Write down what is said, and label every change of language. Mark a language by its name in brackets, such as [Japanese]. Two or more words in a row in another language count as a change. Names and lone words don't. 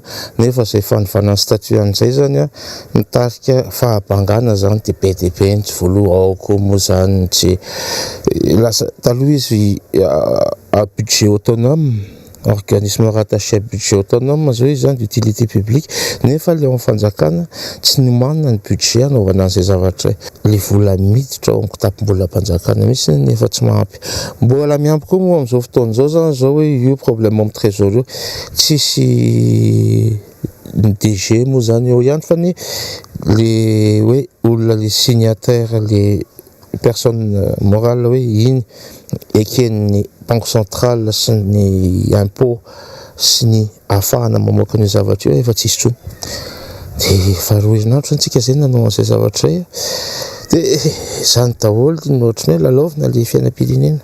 [Malagasy] nefa zay fanofanany statuany zay zany mitarika fahabangana zany dia be dia be tsy voaloha aoko moa zany tsy lasa taloha izy [French] budget autonome organisme rattaché à budget autonome [Malagasy] zao izy zany [French] d'utilité publique [Malagasy] nefa le amin'ny fanjakana tsy nomanina ny budget anaovana an'izay zavatra le vola miditra ao amin'ny kitapom-bola mpanjakana misy nefa tsy mahampy. Mbola miampy koa moa amin'izao fotoana izao zany zao hoe io problème amin'ny trésor tsisy ny DG moa zany eo ihany fa ny le hoe olona le signataire le [French] personne morale [Malagasy] hoe iny eken'ny banque centrale sy ny impôt sy ny ahafahana mamoaka ny zavatra io efa tsisy tsony. dia faharoherinandro antsika izay nanao an'izay zavatra izay dia izany daholo no ohatrany hoe lalaovina ilay fiainam-pirenena.